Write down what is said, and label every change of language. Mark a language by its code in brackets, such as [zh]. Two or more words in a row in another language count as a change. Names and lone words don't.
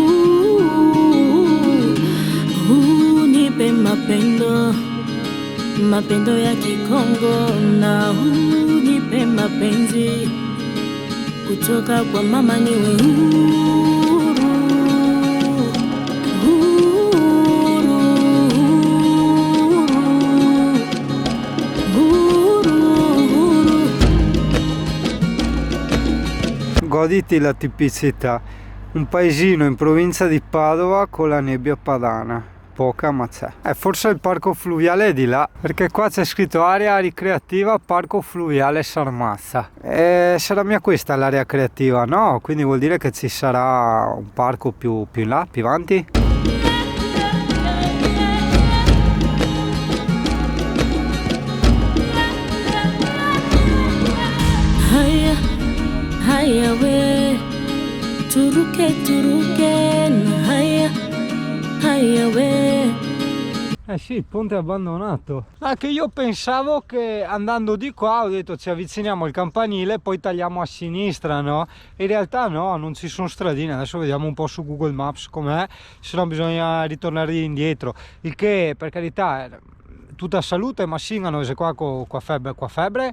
[sw] Nipe mapendo ya Kikongo na nipe mapenzi kutoka kwa mama niwe [it] Goditi la tipicità, un paesino in provincia di Padova con la nebbia padana, poca ma c'è. Forse il parco fluviale è di là, perché qua c'è scritto area ricreativa parco fluviale Sarmazza. Sarà mia questa l'area creativa, no? Quindi vuol dire che ci sarà un parco più in là, più avanti? [sw] Haya we turuke haya we. [it] Sì, il ponte è abbandonato. Anche io pensavo che andando di qua, ho detto ci avviciniamo al campanile, poi tagliamo a sinistra, no? In realtà no, non ci sono stradine. Adesso vediamo un po' su Google Maps com'è, se no bisogna ritornare indietro. Il che, per carità, tutta salute, ma singano se qua febbre.